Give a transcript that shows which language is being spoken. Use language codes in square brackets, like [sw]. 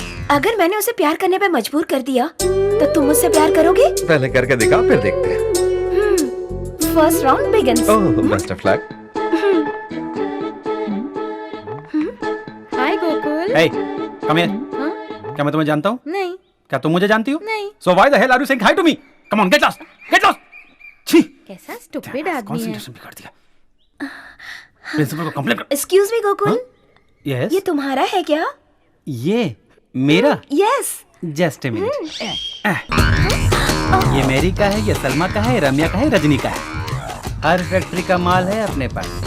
[hi] अगर मैंने उसे प्यार करने पे मजबूर कर दिया तो तुम मुझसे प्यार करोगे? पहले करके दिखाओ, फिर देखते हैं। [en] First round begins. Oh, best of luck. Hi Gokul. Hey, come here. [hi] क्या मैं तुम्हें जानता हूँ? नहीं। क्या तुम मुझे जानती हो? नहीं। [en] So why the hell are you saying hi to me? Come on, get lost, get lost. [hi] छी। कैसा स्टूपिड आदमी है। Concentration बिगाड़ दिया। प्रिंसिपल को कंप्लेंट कर। [en] Excuse me Gokul, Yes. [hi] ये तुम्हारा है क्या? ये मेरा? [en] Yes. Just a minute. [hi] ये मेरी का है, ये सलमा का है, रम्या का है, रजनी का है। हर फैक्ट्री का माल है अपने पास।